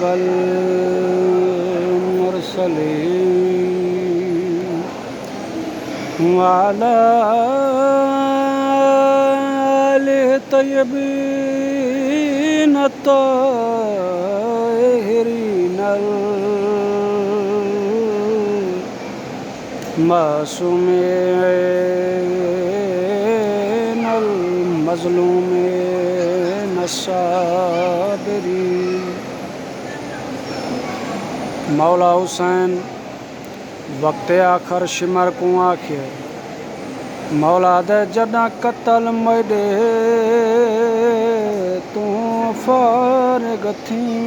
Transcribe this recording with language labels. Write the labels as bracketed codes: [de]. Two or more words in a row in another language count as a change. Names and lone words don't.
[ar] والمرسلين وعلى آله الطيبين الطاهرين المعصومين المظلومين الصابرين. [skr] مولا حسین وقت آخر شمر کو آکھے مولا دے جڑا قتل مڈے تو فارغ تھی